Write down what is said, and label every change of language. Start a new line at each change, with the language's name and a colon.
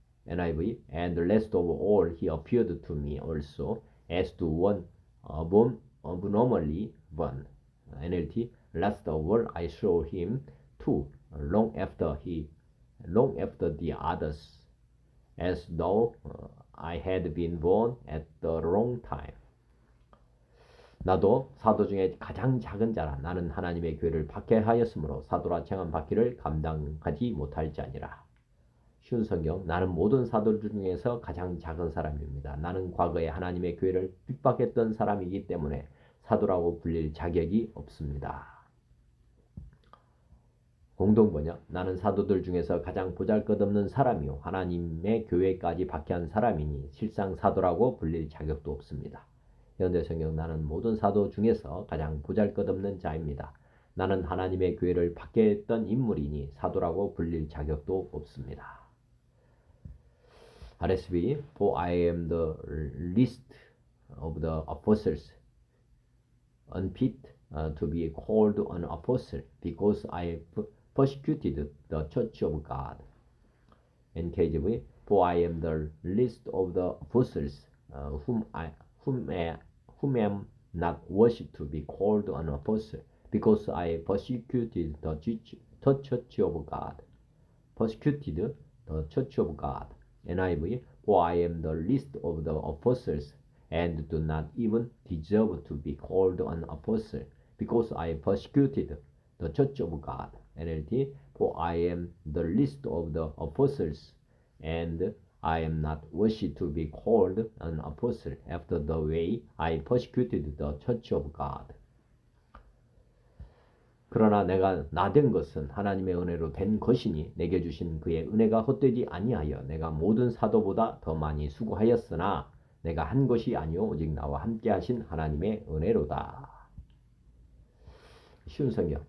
English: NIV And last of all, he appeared to me also, as to one abnormally born. NLT Last of all, I saw him too, long after the others, as though I had been born at the wrong time.
Korean: 나도 사도 중에 가장 작은 자라. 나는 하나님의 교회를 박해하였으므로 사도라 칭함 받기를 감당하지 못할지 아니라. 쉬운 성경. 나는 모든 사도들 중에서 가장 작은 사람입니다. 나는 과거에 하나님의 교회를 핍박했던 사람이기 때문에 사도라고 불릴 자격이 없습니다. 공동번역. 나는 사도들 중에서 가장 보잘것없는 사람이요 하나님의 교회까지 박해한 사람이니 실상 사도라고 불릴 자격도 없습니다. 현대성경. 나는 모든 사도 중에서 가장 보잘것없는 자입니다. 나는 하나님의 교회를 박해했던 인물이니 사도라고 불릴 자격도 없습니다.
English: RSV. For I am the least of the apostles, unfit to be called an apostle, because I persecuted the church of God. NKJV. For I am the least of the apostles, whom am not worthy to be called an apostle, because I persecuted the church of God. Persecuted the church of God. NIV. For I am the least of the apostles, and do not even deserve to be called an apostle, because I persecuted the church of God. NLT. For I am the least of the apostles, and I am not worthy to be called an apostle after the way I persecuted the church of God.
Korean: 그러나 내가 나된 것은 하나님의 은혜로 된 것이니 내게 주신 그의 은혜가 헛되지 아니하여 내가 모든 사도보다 더 많이 수고하였으나 내가 한 것이 아니요 오직 나와 함께 하신 하나님의 은혜로다. 쉬운 성경.